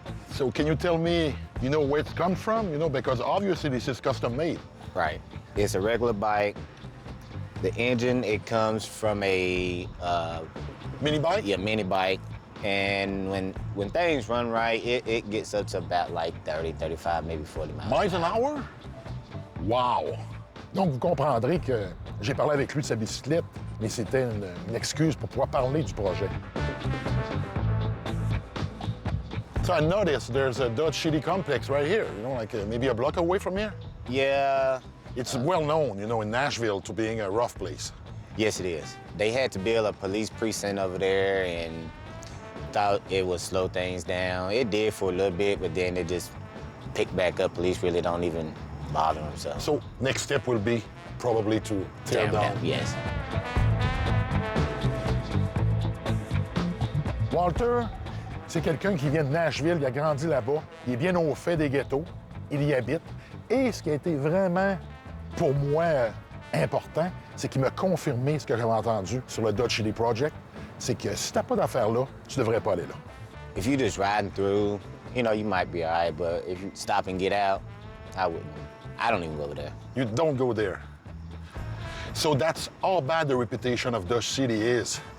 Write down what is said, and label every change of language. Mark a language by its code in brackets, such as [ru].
[en] So can you tell me, where it comes from? Because obviously this is custom made. Right. It's a regular bike. The engine, it comes from a Mini bike? yeah, mini bike. And when things run right, it gets up to about like 30, 35, maybe 40 miles. Miles an hour? Wow! [fr] Donc, vous comprendrez que j'ai parlé avec lui de sa bicyclette, mais c'était une excuse pour pouvoir parler du projet. [en] So I noticed there's a Dodge City complex right here, maybe a block away from here. Yeah. It's well known, in Nashville to being a rough place. Yes, it is. They had to build a police precinct over there and thought it would slow things down. It did for a little bit, but then it just picked back up. Police really don't even bother themselves. So next step will be probably to tear down. Yes. [fr] Walter, c'est quelqu'un qui vient de Nashville, il a grandi là-bas, il est bien au fait des ghettos, il y habite. Et ce qui a été vraiment, pour moi, important, c'est qu'il m'a confirmé ce que j'avais entendu sur le Dodge City Project, c'est que si t'as pas d'affaires là, tu devrais pas aller là. [en] If you're just riding through, you might be all right, but if you stop and get out, I wouldn't. I don't even go there. You don't go there. So that's how bad the reputation of Dodge City is.